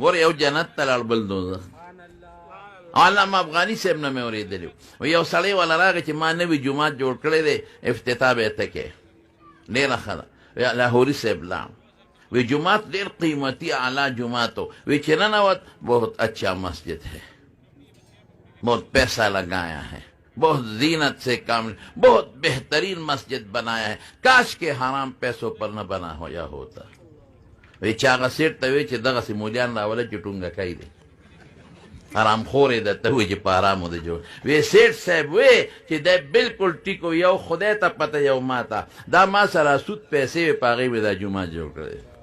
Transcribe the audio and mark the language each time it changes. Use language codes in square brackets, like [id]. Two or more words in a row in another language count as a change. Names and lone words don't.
[ps] ګوره یو جنت ته لاړ، بل دوزخ. علامه افغاني صاحب نه مې اورېدلي و، یو سړی والا راغی چې ما نوي جومات جوړ کړی دی، افتتاح به یې ته کې ډېره ښه ده. لاهوري صاحب لاړ، وی جومات ډېر قیمتي اعلیٰ جومات و، وی چې ننوت [ur] بہت اچھا مسجد ہے، بہت پیسہ لگایا ہے، بہت زینت سے کام، بہت بہترین مسجد بنایا ہے، کاش کے حرام پیسوں پر نہ بنا ہویا ہوتا. [ps] وی چاغه سیټ ته وی چې دغسې مولیان راوله چې ټونګکۍ دی، حرام خورې درته وی چې په حرامو دی جوړ. وی سیټ صاحب وی چې دی بالکل ټیک و، یو خدای ته پته یو ما ته، دا ما سره سود پیسې وې په هغې مې دا جومات جوړ کړی.